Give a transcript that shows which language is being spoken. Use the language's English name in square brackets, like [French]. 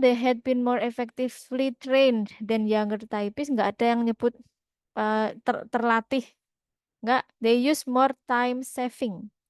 [English] They had been more effectively trained than younger typists. [Indonesian] Nggak ada yang nyebut terlatih. Nggak. [English] They use more time saving.